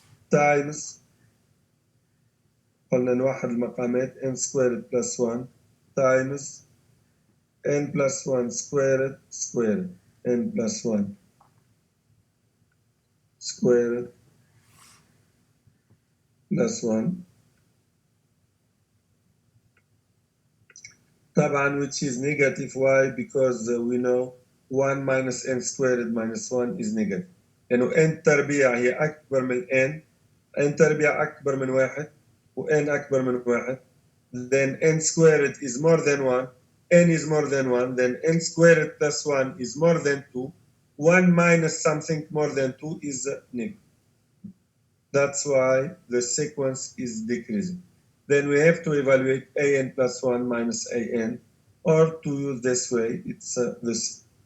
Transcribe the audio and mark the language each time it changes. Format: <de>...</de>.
<en>times,</en> <ar>قلنا نوحد المقامات</ar> <en>n squared plus 1 times n plus 1 squared n plus 1 squared plus 1</en> <ar>طبعا,</ar> <en>which is negative. Why? Because we know 1 minus n squared minus 1 is negative.</en> <ar>لأنه n تربيع هي أكبر من n تربيع أكبر من 1 و n أكبر من 1.</ar> <en>Then n squared is more than 1, n is more than 1, then n squared plus 1 is more than 2. 1 minus something more than 2 is negative. That's why the sequence is decreasing. Then we have to evaluate an plus 1 minus an, or to use this way, it's this.</en>